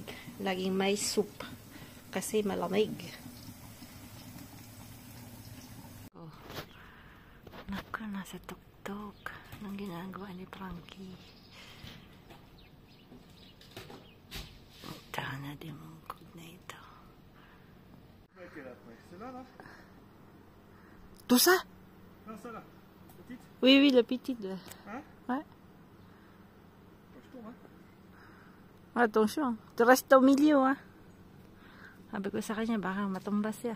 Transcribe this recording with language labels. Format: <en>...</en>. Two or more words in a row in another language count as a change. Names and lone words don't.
<tl>Laging may soup. Kasi malamig. Oh. Naku, nasa tuktok. Nang ginagawa ni Frankie. Tana din mong kog na ito.</tl> <fr>Tout ça? Non, ça là. Petite? Oui, la petite. Hein? Ouais. Attention, hein? Attention. Tu restes au milieu, hein?</fr> <tl>Sabi ko sa kanya, baka matumbas siya.</tl>